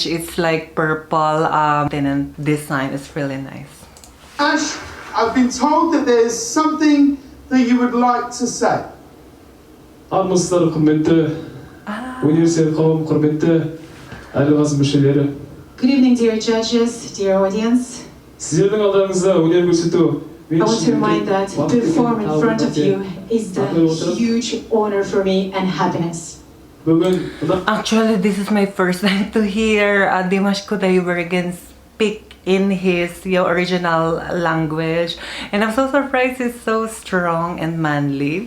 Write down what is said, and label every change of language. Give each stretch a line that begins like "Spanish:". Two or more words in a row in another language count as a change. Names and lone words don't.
English: It's like purple and design is really nice. Ash, I've been told that there's something that you would like to say.
Kazakh: Армысыздар құрметті университет қауым құрметті әлі мүшелері.
English: Good evening, dear judges, dear audience.
Kazakh: Сіздердің алдарыңызда өнер көрсету.
English: I want to remind that to perform in front of you is the huge honor for me and happiness. Actually, this is my first time to hear DIMASH KUDAIBERGE'N's speak in his original language, and I'm so surprised it's so strong and manly.